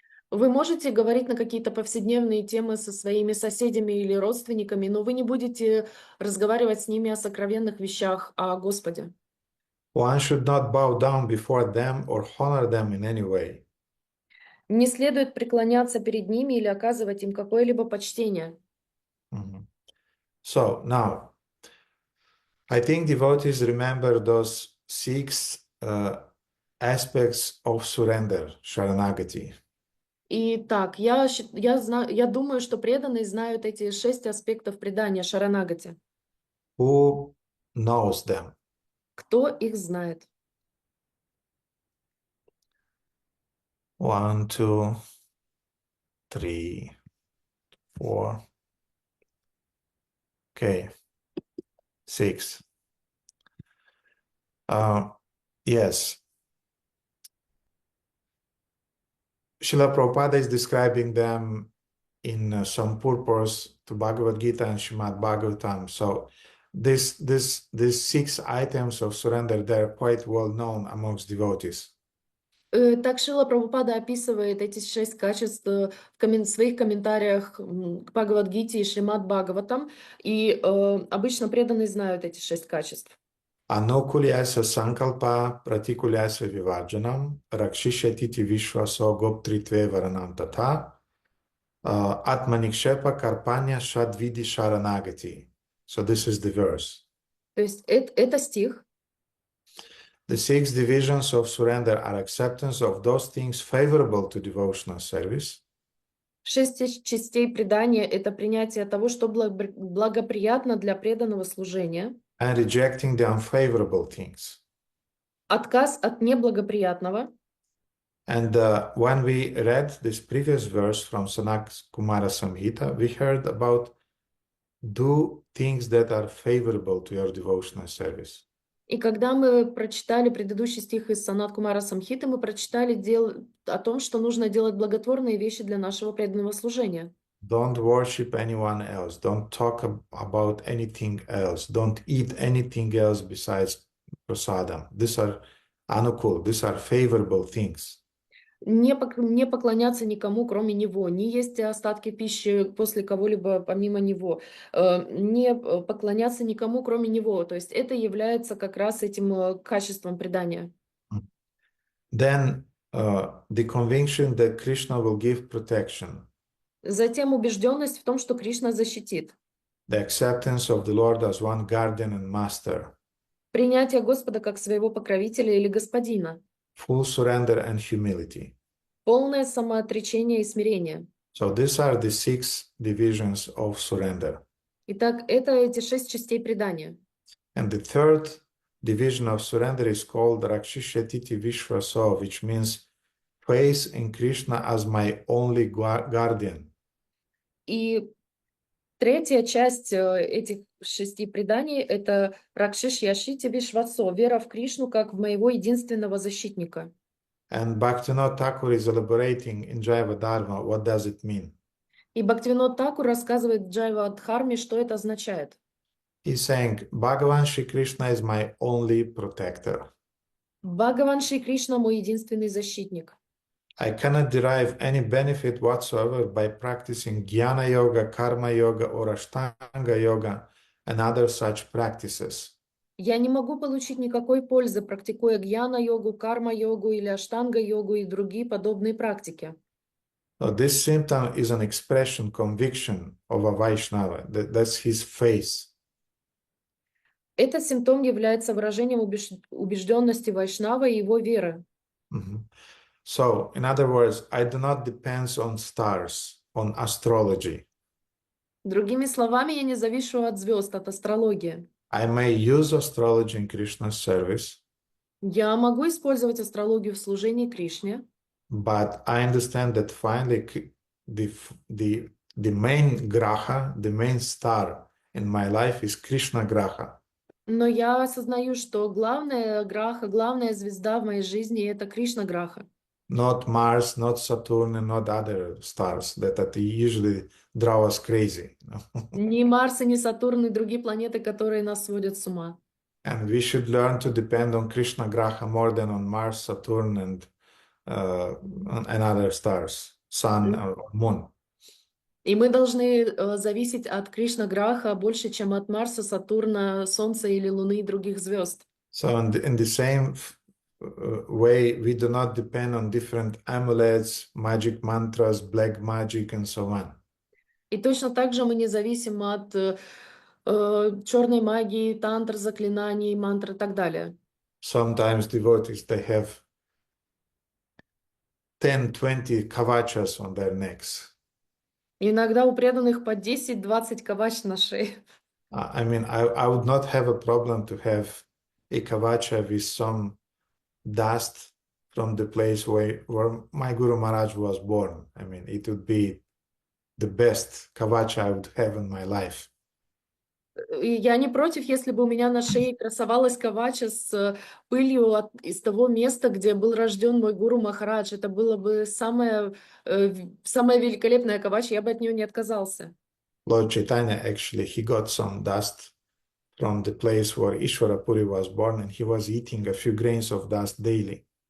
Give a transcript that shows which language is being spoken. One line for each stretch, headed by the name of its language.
Russian: Вы можете говорить на какие-то повседневные темы со своими соседями или родственниками, но вы не будете разговаривать с ними о сокровенных вещах, о Господе.
English: One should not bow down before them or honor them in any way.
Russian: Не следует преклоняться перед ними или оказывать им какое-либо почтение. Mhm.
English: So now, I think devotees remember those six aspects of surrender, Sharanagati.
Russian: И так, я думаю, что преданные знают эти 6 аспектов предания Шаранагати.
English: Who knows them?
Russian: Кто их знает?
English: 1, 2, 3, 4. Okay, 6. Yes. Srila Prabhupada is describing them in some purpose to Bhagavad Gita and Srimad Bhagavatam. So these 6 items of surrender, they're quite well known amongst devotees.
Russian: Так Шрила Прабхупада описывает эти 6 качеств в своих комментариях к Бхагавад-гите и Шримад Бхагаватам, и обычно преданные знают эти 6 качеств.
Sanskrit: Anukulyasa sankalpa pratikulyasa vivarjanam rakshishati vishvaso goptritve varanam tatha atmanikshepa karpanya shadvidi sharanagati.
English: So this is the verse.
Russian: То есть это стих.
English: The 6 divisions of surrender are acceptance of those things favorable to devotional service,
Russian: 6 частей предания — это принятие того, что благоприятно для преданного служения,
English: and rejecting the unfavorable things.
Russian: отказ от неблагоприятного.
English: And when we read this previous verse from Sanat Kumara Samhita, we heard about do things that are favorable to your devotional service.
Russian: И когда мы прочитали предыдущий стих из Санат Кумара Самхиты, мы прочитали о том, что нужно делать благотворные вещи для нашего преданного служения.
English: Don't worship anyone else. Don't talk about anything else. Don't eat anything else besides prasadam. These are anukul. These are favorable things.
Russian: Не поклоняться никому, кроме него, не есть остатки пищи после кого-либо помимо него, не поклоняться никому, кроме него. То есть это является как раз этим качеством предания.
English: Then the conviction that Krishna will give protection.
Russian: Затем убежденность в том, что Кришна защитит.
English: The acceptance of the Lord as one guardian and master.
Russian: Принятие Господа как своего покровителя или господина.
English: Full surrender and humility.
Russian: Полное самоотречение и смирение.
English: So these are the 6 divisions of surrender.
Russian: Итак, это эти 6 частей предания.
English: And the third division of surrender is called Rakshishati Vishvaso, which means faith in Krishna as my only guardian.
Russian: И Третья часть этих 6 преданий — это Ракшиш Яшити Вишвасо, вера в Кришну как в моего единственного защитника.
English: And Bhaktivinoda Thakur is elaborating in Jaiva Dharma what does it mean.
Russian: И Бхактивинод Такур рассказывает в Джайва Дхарме, что это означает.
English: He's saying, Bhagavan Shri Krishna is my only protector.
Russian: Бхагаван Шри Кришна мой единственный защитник.
English: I cannot derive any benefit whatsoever by practicing Jnana Yoga, Karma Yoga, or Ashtanga Yoga and other such practices.
Russian: Я не могу получить никакой пользы, практикуя гьяна-йогу, карма-йогу или аштанга-йогу и другие подобные практики.
English: So this symptom is an expression, conviction of a Vaishnava. That's his face.
Russian: Этот симптом является выражением убежденности Вайшнава и его веры. Mhm.
English: So, in other words, I do not depend on stars, on astrology.
Russian: Другими словами, я не завишу от звезд, от астрологии.
English: I may use astrology in Krishna's service,
Russian: Я могу использовать астрологию в служении Кришне,
English: but I understand that finally the main graha, the main star in my life is Krishna graha.
Russian: но я осознаю, что главная граха, главная звезда в моей жизни — это Кришна граха.
English: Not Mars, not Saturn, and not other stars that usually draw us crazy.
Russian: Ни Марс, и ни Сатурн, и другие планеты, которые нас сводят с ума.
English: And we should learn to depend on Krishna graha more than on Mars, Saturn, and other stars, sun, or moon.
Russian: И мы должны зависеть от Кришна граха больше, чем от Марса, Сатурна, Солнца или Луны и других звезд.
English: So in the same way, we do not depend on different amulets, magic mantras, black magic, and so on.
Russian: И точно так же мы не зависим от черной магии, тантр, заклинаний, мантр и так далее.
English: Sometimes devotees, they have 10-20 kavachas on their necks.
Russian: Иногда у преданных по 10-20 кавач на шее.
English: I mean, I would not have a problem to have a kavacha with some dust from the place where my Guru Maharaj was born. I mean, it would be the best kavacha I would have in my life.
Russian: И я не против, если бы у меня на шее красовалась кавача с пылью из того места, где был рожден мой гуру Махарадж. Это было бы самая великолепная кавача, я бы от нее не отказался.
English: Lord Chaitanya, actually, he got some dust from the place where Ishvara Puri was born, and he was eating a few grains of dust daily.